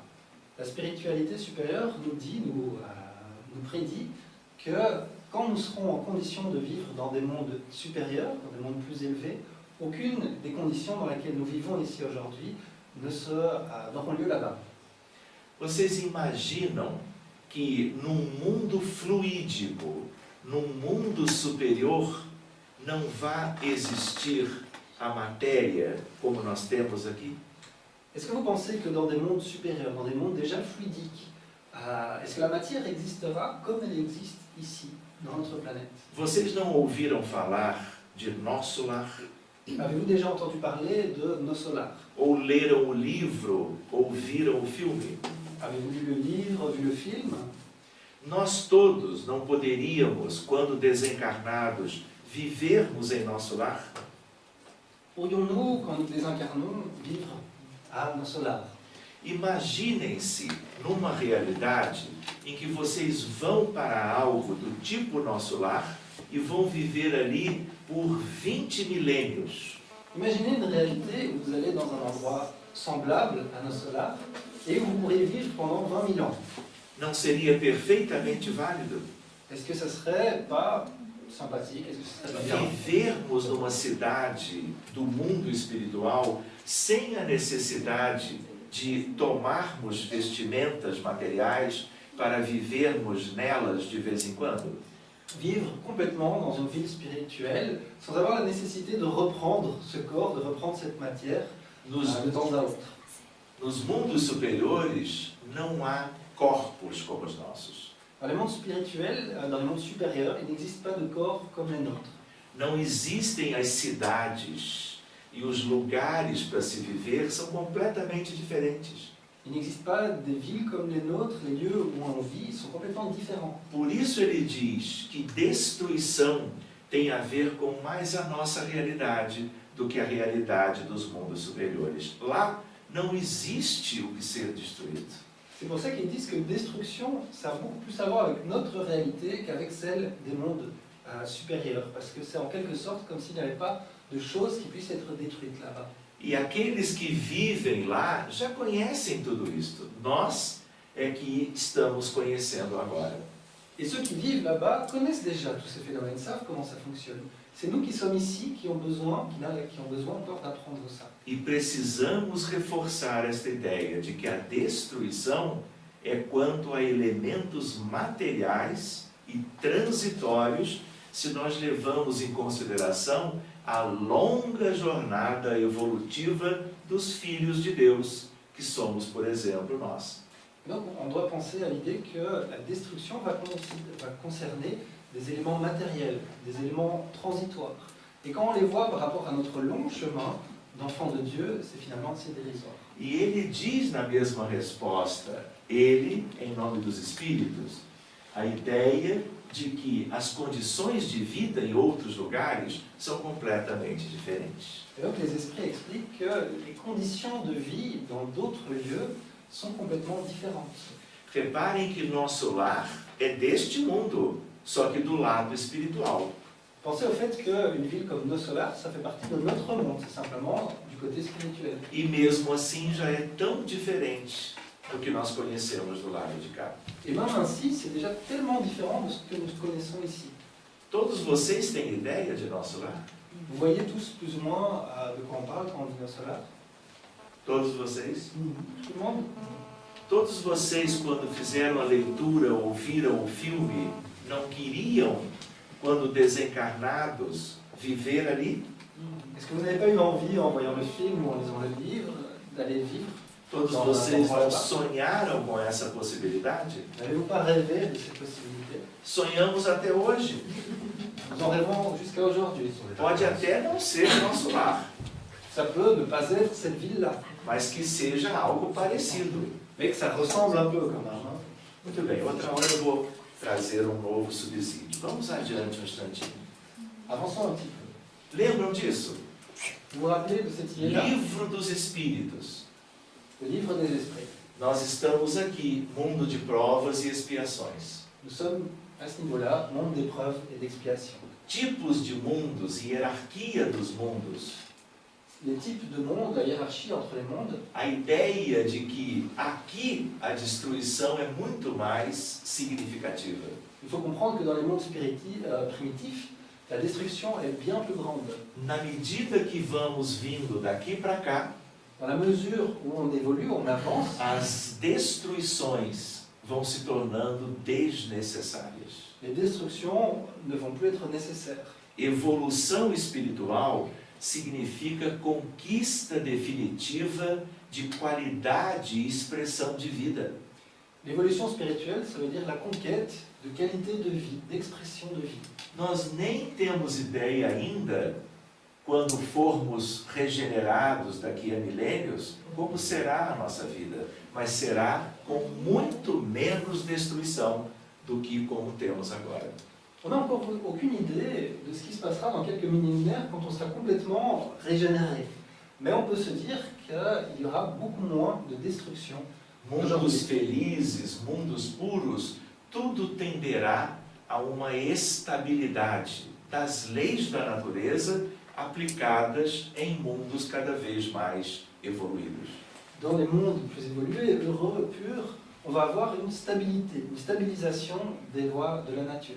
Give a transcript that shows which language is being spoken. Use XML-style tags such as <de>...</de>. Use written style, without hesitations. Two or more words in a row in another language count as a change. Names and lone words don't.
<fr>La spiritualité supérieure nous prédit que quand nous serons en condition de vivre dans des mondes supérieurs, dans des mondes plus élevés, aucune des conditions dans lesquelles nous vivons ici aujourd'hui n'auront lieu là-bas.</fr> <pt>Vocês imaginam que num mundo fluídico, num mundo superior, não vai existir a matéria como nós temos aqui?</pt> <fr>Est-ce que vous pensez que dans des mondes supérieurs, dans des mondes déjà fluidiques, est-ce que la matière existera comme elle existe ici, dans notre planète?</fr> <pt>Vocês não ouviram falar de nosso lar?</pt> <fr>Avez-vous déjà entendu parler de nos solars?</fr> <pt>Ou leram o livro, ou viram o filme?</pt> <fr>Avez-vous lu le livre, vu le film?</fr> <pt>Nós todos não poderíamos, quando desencarnados, vivermos em nosso lar?</pt> <fr>Pourrions-nous, quand nous désincarnons, vivre à nos solars?</fr> <pt>Imaginem-se numa realidade em que vocês vão para algo do tipo nosso lar e vão viver ali por 20 milênios.</pt> <fr>Imaginez une réalité où vous allez dans un endroit semblable à nos solars et où vous pourriez vivre pendant 20 000 ans.</fr> <pt>Não seria perfeitamente válido?</pt> <fr>Est-ce que ça serait pas sympathique? Est-ce que ça serait pas bien?</fr> <pt>Vivermos numa cidade do mundo espiritual sem a necessidade de tomarmos vestimentas materiais para vivermos nelas de vez em quando?</pt> <fr>Vivre complètement dans une ville spirituelle sans avoir la nécessité de reprendre ce corps, de reprendre cette matière de temps à autre.</fr> <pt>Nos mundos superiores não há corpos como os nossos.</pt> <fr>Dans les mondes spirituels, dans les mondes supérieurs, il n'existe pas de corps comme les nôtres.</fr> <pt>Não existem as cidades e os lugares para se viver são completamente diferentes.</pt> <fr>Il n'existe pas des villes comme les nôtres, les lieux où on vit sont complètement différents.</fr> <pt>Por isso ele diz que destruição tem a ver com mais a nossa realidade do que a realidade dos mundos superiores. Lá não existe o que ser destruído.</pt> <fr>C'est pour ça qu'ils disent que destruction, ça a beaucoup plus à voir avec notre réalité qu'avec celle des mondes supérieurs. Parce que c'est en quelque sorte comme s'il n'y avait pas de choses qui puissent être détruites là-bas.</fr> <pt>E aqueles que vivem lá já conhecem tudo isto. Nós é que estamos conhecendo agora.</pt> <fr>Et ceux qui vivent là-bas connaissent déjà tous ces phénomènes, savent comment ça fonctionne. C'est nous qui sommes ici qui ont besoin encore d'apprendre ça.</fr> <pt>E precisamos reforçar esta ideia de que a destruição é quanto a elementos materiais e transitórios, se nós levamos em consideração a longa jornada evolutiva dos filhos de Deus, que somos, por exemplo, nós.</pt> <fr>Donc on doit penser à l'idée que la destruction va concerner des éléments matériels, des éléments transitoires. Et quand on les voit par rapport à notre long chemin d'enfant de Dieu, c'est finalement assez dérisoire.</fr> <pt>E ele diz na mesma resposta, ele, em nome dos Espíritos, a ideia de que as condições de vida em outros lugares são completamente diferentes.</pt> <fr>Et donc les esprits expliquent que les conditions de vie dans d'autres lieux sont complètement différentes.</fr> <pt>Reparem que nosso lar é deste mundo, só que do lado espiritual.</pt> <fr>Pensez au fait qu'une ville comme Nos Solars, ça fait partie de notre monde, c'est simplement du côté spirituel.</fr> <pt>E mesmo assim já é tão diferente do que nós conhecemos do lado de cá.</pt> <fr>Et même ainsi, c'est déjà tellement différent de ce que nous connaissons ici.</fr> <pt>Todos vocês têm ideia de nosso lar?</pt> <fr>Vous voyez tous plus ou moins de quoi on parle quand on dit Nos Solars?</fr> <pt>Todos vocês?</pt> <fr>Tout le monde?</fr> <pt>Todos vocês, quando fizeram a leitura, ouviram o filme, não queriam, quando desencarnados, viver ali?</pt> <fr>Est-ce que vous n'avez pas eu envie, en voyant le film ou en lisant le livre, d'aller vivre?</fr> <pt>Todos vocês não sonharam com essa possibilidade?</pt> <fr>N'avez-vous pas rêvé de cette possibilité?</fr> <pt>Sonhamos até hoje.</pt> <fr>Nous en rêvons jusqu'à aujourd'hui.</fr> <pt>Pode até não ser nosso lar,</pt> <fr>Ça peut ne pas être cette ville-là,</fr> <pt>mas que seja algo parecido.</pt> <fr>mais que ça ressemble un peu quand même. Hein.</fr> <pt>Muito bem, outra hora eu vou trazer um novo subsídio. Vamos adiante um instantinho.</pt> <fr>Avançons un petit peu.</fr> <pt>Lembram disso?</pt> <fr>Vous vous rappelez de cette idée-là?</fr> <pt>Livro dos Espíritos.</pt> <fr>Le livre des esprits.</fr> <pt>Nós estamos aqui, mundo de provas e expiações.</pt> <fr>Nous sommes à ce niveau-là, monde d'épreuves et d'expiation.</fr> <pt>Tipos de mundos e hierarquia dos mundos.</pt> <fr>Les types de mondes, la hiérarchie entre les mondes,</fr> <pt>A ideia de que aqui a destruição é muito mais significativa.</pt> <fr>il faut comprendre que dans les mondes primitifs, la destruction est bien plus grande.</fr> <pt>Na medida que vamos vindo daqui para cá,</pt> <fr>Dans la mesure où on évolue, on avance,</fr> <pt>as destruições vão se tornando desnecessárias.</pt> <fr>les destructions ne vont plus être nécessaires.</fr> <pt>Evolução espiritual significa conquista definitiva de qualidade e expressão de vida.</pt> <fr>L'évolution spirituelle, ça veut dire la conquête de qualité de vie, d'expression de vie.</fr> <pt>Nós nem temos ideia ainda, quando formos regenerados daqui a milênios, como será a nossa vida, mas será com muito menos destruição do que como temos agora.</pt> <fr>On n'a encore aucune idée de ce qui se passera dans quelques millénaires quand on sera complètement régénéré. Mais on peut se dire qu'il y aura beaucoup moins de destruction.</fr> <pt>Mundos felizes, mundos puros, tudo tenderá a uma estabilidade das leis da natureza aplicadas em mundos cada vez mais evoluídos.</pt> <fr>Dans les mondes plus évolués, heureux, purs, on va avoir une stabilité, une stabilisation des lois de la nature.</fr>